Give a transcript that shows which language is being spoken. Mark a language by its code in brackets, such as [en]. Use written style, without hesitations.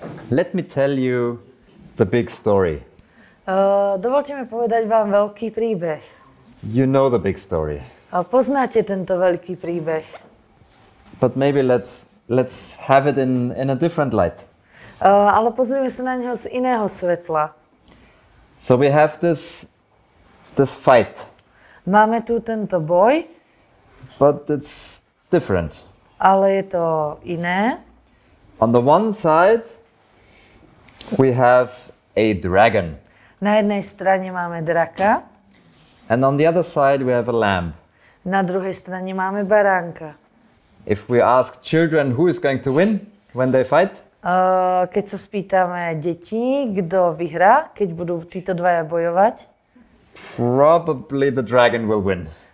[en] Let me tell you the big story. [sk] Dovolte mi povedať vám veľký príbeh. [en] You know the big story. [sk] Poznáte tento veľký príbeh. [en] But maybe let's have it in a different light. [sk] Ale pozrieme sa na neho z iného svetla. [en] So we have this fight. [sk] Máme tu tento boj. [en] But it's different. [sk] Ale je to iné. [en] On the one side, we have a dragon. [sk] Na jednej strane máme draka. [en] And on the other side, we have a lamb. [sk] Na druhej strane máme baránka. [en] If we ask children who is going to win when they fight, [sk] keď sa spýtame detí, kto vyhrá, keď budú títo dvaja bojovať, [en] probably the dragon will win.